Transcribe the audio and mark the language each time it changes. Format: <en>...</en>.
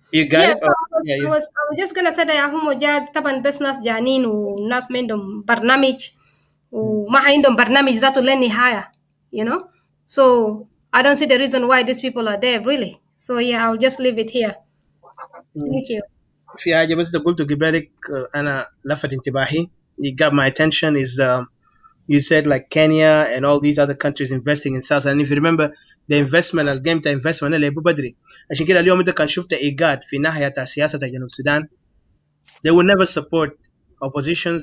<en>You got it? So I was just gonna say that</en> <ar>هم جا طبعا بس ناس جانين وناس ما عندهم برنامج وما عندهم برنامج ذاته للنهاية,</ar> <en>So I don't see the reason why these people are there really. So yeah, I'll just leave it here. Thank you.</en> <ar>في حاجة بس قلت قبلك أنا لفت انتباهي.</ar> <en>It got my attention is you said like Kenya and all these other countries investing in South Sudan. And if you remember the investment,</en> <ar>الجيم تاع</ar> <en>investment</en> <ar>اللي يبقى بدري. عشان كده اليوم إذا كان شفت إيجاد في ناحية تاع سياسة تاع جنوب السودان,</ar> <en>they will never support oppositions.</en>